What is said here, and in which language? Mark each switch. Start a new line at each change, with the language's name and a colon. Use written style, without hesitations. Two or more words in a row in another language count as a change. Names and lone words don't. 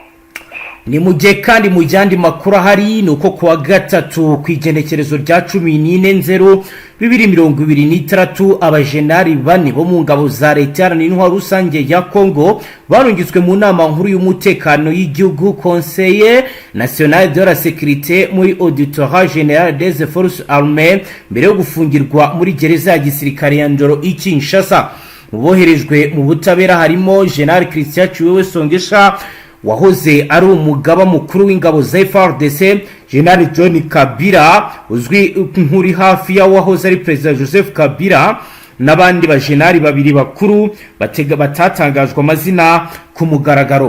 Kinyarwanda: Ni mujye kandi mu yandi makuru ahari ni uko kuwa gatatu ku igenekerezo rya 14/2023 abajenari bane bo mu ngabo za leta n'intwaro rusange ya Congo barungitswe mu nama nkuru y'umutekano y'igihugu Conseil National de la Sécurité muri Auditoire Générale des Forces Armées mbere yo gufungirwa muri gereza ya gisirikare ya Ndoro i Kinshasa. Muboherejwe mu butabera harimo General Christian Chiwewe Songesha wahoze ari umugaba mukuru w'ingabo za FARDC, General John Kabila uzwi nk'uri hafi ya wahoze ari President Joseph Kabila n'abandi bajenari babiri bakuru batatangajwe amazina ku mugaragaro.